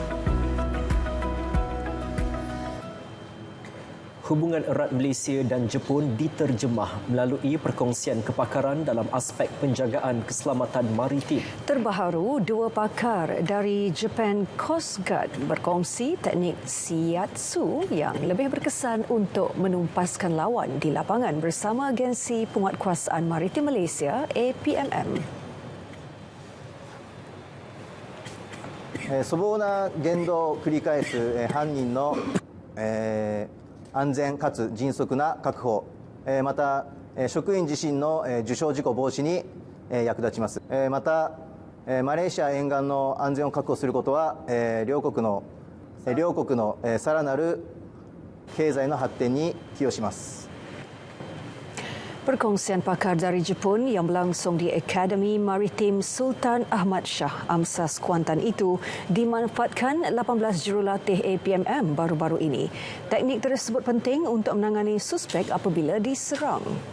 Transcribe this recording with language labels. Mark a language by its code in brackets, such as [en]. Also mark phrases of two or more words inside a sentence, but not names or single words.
[ms] Hubungan erat Malaysia dan Jepun diterjemah melalui perkongsian kepakaran dalam aspek penjagaan keselamatan maritim. Terbaharu, dua pakar dari Japan Coast Guard berkongsi teknik shiatsu yang lebih berkesan untuk menumpaskan lawan di lapangan bersama Agensi Penguatkuasaan Maritim Malaysia APMM. [ja] 粗暴な言動を繰り返す犯人の安全かつ迅速な確保、また職員自身の受傷事故防止に役立ちます。またマレーシア沿岸の安全を確保することは両国のさらなる経済の発展に寄与します。 [ms] Perkongsian pakar dari Jepun yang berlangsung di Akademi Maritim Sultan Ahmad Shah Amsas Kuantan itu dimanfaatkan 18 jurulatih APMM baru-baru ini. Teknik tersebut penting untuk menangani suspek apabila diserang.